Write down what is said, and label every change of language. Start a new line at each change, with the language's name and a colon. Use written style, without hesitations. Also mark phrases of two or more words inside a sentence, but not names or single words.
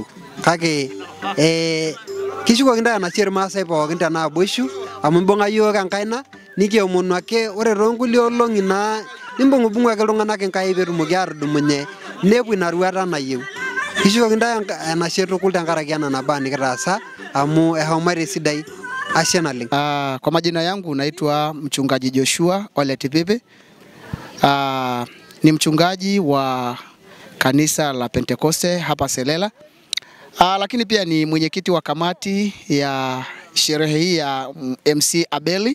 Masai: Kake kishukoki ntae enashe irmaasai pookin tenaaboishu amu imbung'a yiok enkaina nikiomonu ake ore toonkulie olong'i naa nimbung'ubung'u ake iltung'anak Enkai peetumoki atudumunye nepuo ina ruata nayieu. Kishukoki ntae enashe tukul tenkaraki ena nabaa nikitaasa amu eshomoita esidai. Ashe naleng.
Swahili: Kwa majina yangu naitwa mchungaji Joshua Ole Tipipi. Ni mchungaji wa kanisa la Pentekoste hapa Selela. Lakini pia ni mwenyekiti wa kamati ya sherehe hii ya MC Abeli.